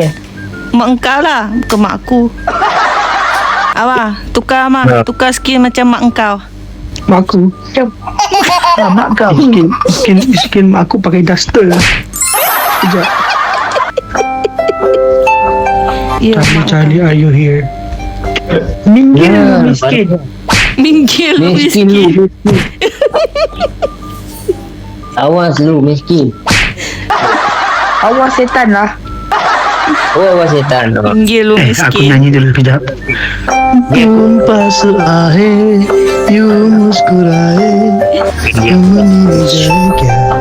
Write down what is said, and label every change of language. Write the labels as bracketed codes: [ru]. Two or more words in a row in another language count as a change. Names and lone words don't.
[ms] Mak engkau lah. Bukan mak aku. Abah, tukar Amah. Ya. Tukar skin macam mak engkau. Mak aku. Jom. Mak kau. Skin mak aku pakai duster lah. Sekejap. Ya, [en] Charlie, are you here? [id] Minggir Ya, miskin. Minggir lu Miskin miskin. lu, miskin. Awas lu, miskin. Awas setan lah. Oh, awas setan. Minggir lu [ms] Aku miskin. nyanyi dulu sekejap. [hi] तुम पास आए यूं मुस्कुराए तुम नहीं जाए क्या